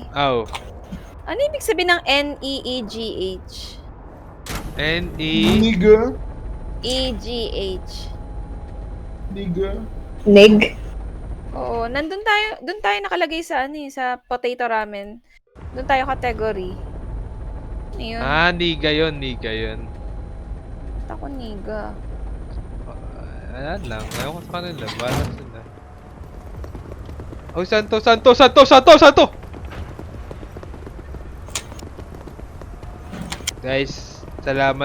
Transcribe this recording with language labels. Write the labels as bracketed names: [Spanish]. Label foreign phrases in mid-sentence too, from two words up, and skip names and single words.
[Filipino] Aw. Ano ibig sabihin ng N-E-E-G-H? N-E... Niga. E-G-H. Niga. Neg. Oo, doon tayo nakalagay sa ano eh, sa potato ramen. Doon tayo category. Ano yun? Ah, niga yun. Ako niga. Ayan lang. Ayaw ko sa kanila. Balance sila. Oh, Santo! Guys, salamat.